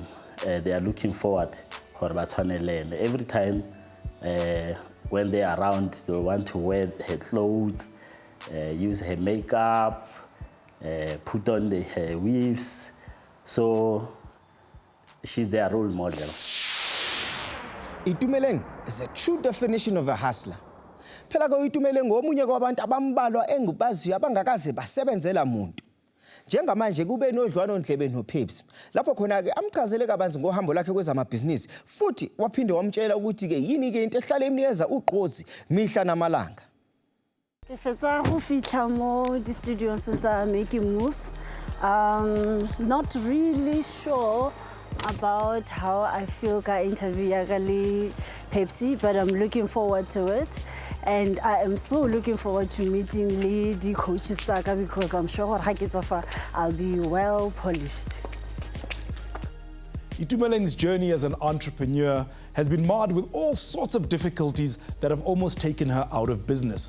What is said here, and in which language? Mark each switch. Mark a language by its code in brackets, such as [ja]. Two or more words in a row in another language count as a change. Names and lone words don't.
[en] They are looking forward for every time when they are around, they want to wear her clothes, use her makeup, put on her weaves. So she's their role model. Itumeleng is a true definition of a hustler. [zu] Phela ko Itumeleng omunye kwabantu abambalwa engubaziyo abangakaze basebenzela umuntu. Njengamanje kube nodlwana ndlebe noPeps. Lapho khona ke amchazele kabanzi ngohambo lakhe kwezamabhizinisi futhi waphinde wamtshela ukuthi ke yini ke into ehlala emnikeza ugqozi mihla namalanga. [tn] Fetsa go fitla mo di studios tsa Making Moves. [en] Not really sure about how I feel [tn] ka interview ya le Pepsi, [en] but I'm looking forward to it. And I am so looking forward to meeting the coaches because I'm sure I'll be well polished. Itumeleng's journey as an entrepreneur has been marred with all sorts of difficulties that have almost taken her out of business.